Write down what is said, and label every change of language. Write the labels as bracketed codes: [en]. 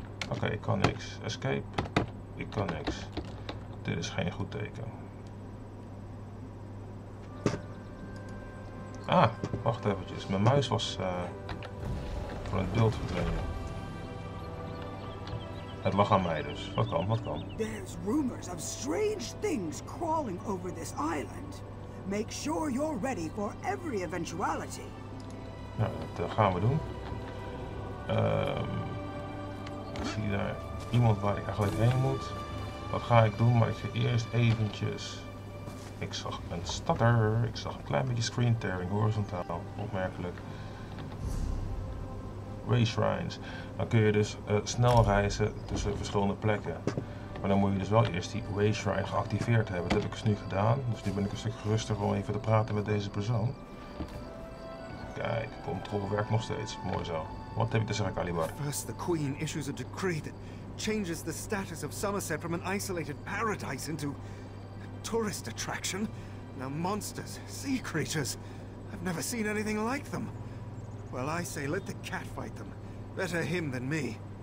[nl] Oké, ik kan niks. Escape. Ik kan niks. Dit is geen goed teken. Ah, wacht eventjes. Mijn muis was van het beeld verdwenen. Het lag aan mij dus. Wat kan? [en] There's rumors of strange things crawling over this island. Make sure you're ready for every eventuality. [nl] Nou, dat gaan we doen. Ik zie daar iemand waar ik eigenlijk heen moet. Wat ga ik doen? Maar ik ga eerst eventjes... Ik zag een stutter. Ik zag een klein beetje screen tearing horizontaal. Opmerkelijk. Way shrines. Dan kun je dus snel reizen tussen verschillende plekken. Maar dan moet je dus wel eerst die way shrine geactiveerd hebben. Dat heb ik dus nu gedaan. Dus nu ben ik een stuk gerustiger om even te praten met deze persoon. Kijk, controle werkt nog steeds. Mooi zo. Wat heb ik te zeggen, Calibar? [en] First, the Queen issues a decree that changes the status of Summerset from an isolated paradise into a tourist attraction. Now monsters, sea creatures. I've never seen anything like them. Well, I say let the cat fight them. Better him than me.